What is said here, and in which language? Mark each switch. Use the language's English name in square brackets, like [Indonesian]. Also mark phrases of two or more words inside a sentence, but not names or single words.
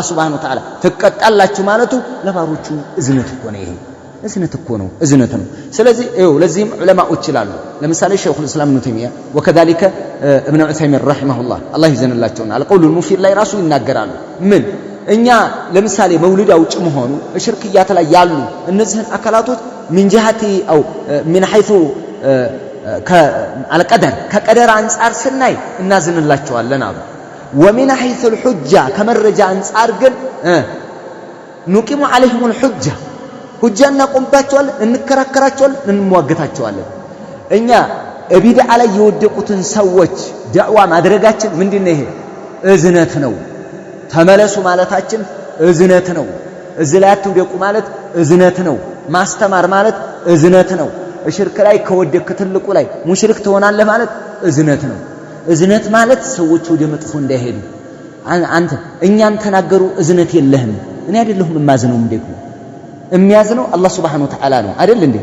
[Arabic] سبحانه وتعالى [Amharic] ተቀጣላችሁ ማለቱ ለባሮቹ እዝነት እኮ ነው። ይሄ እዝነት ነው። ስለዚህ ለዚህም ዑለማዎች ይላሉ። ለምሳሌ ሸይኹል እስላም ኢብኑ ተይሚያ ወከذلك ኢብኑ ዑሰይሚን ረሂመሁላህ አላህ ይዘንላቸውና አልቀውሉል ሙፊድ ላይ ራሱ ይናገራሉ። ምን እኛ ለምሳሌ መውሊድ አውጭ መሆኑ ሽርክያት ላይ ያሉ እነዚህን አካላቶች [Arabic] من جهتي او من حيث [Amharic] ከቀደር አንፃር ስናይ እናዝንላቸዋለን አሉ። [Arabic] ومن حيث الحجة [Amharic] ከመረጃ አንፃር ግን [Arabic] نقيم عليهم الحجة [Amharic] ሁጃና ቆምባቸዋለን እንከራከራቸዋለን እንሟገታቸዋለን። እኛ ቢድዓ ላይ የወደቁትን ሰዎች ዳዕዋ ማድረጋችን ምንድነው? ይሄ እዝነት ነው። ተመለሱ ማለታችን እዝነት ነው። እዚህ ላይ አትውደቁ ማለት እዝነት ነው። ማስተማር ማለት እዝነት ነው። ሽርክ ላይ ከወደክ ትልቁ ላይ ሙሽሪክ ትሆናለህ ማለት እዝነት ነው። እዝነት ማለት ሰዎች ወደ መጥፎ እንዳይሄዱ አንተ እኛን ተናገሩ እዝነት የለህም። እኔ አይደለሁም የማዝነው እንደው የሚያዝነው አላህ [Arabic] سبحانه وتعالى [Amharic] ነው አይደል እንዴ?